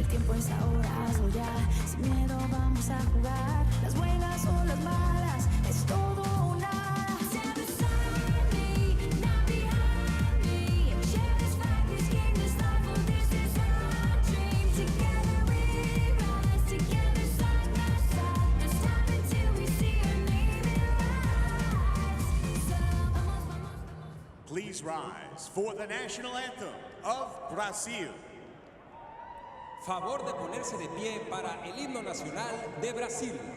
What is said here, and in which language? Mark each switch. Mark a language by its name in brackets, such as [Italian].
[Spanish] Es ahora, hazlo ya, sin miedo vamos a jugar, las buenas o las malas, es todo o nada. [English] Stand beside me, not behind me, share this fight, this game, this life, oh this is our dream. Together we rise, together side by side, no stop until we see our name in lights. Please rise for the national anthem of Brazil. [Spanish] Favor de ponerse de pie para el himno nacional de Brasil.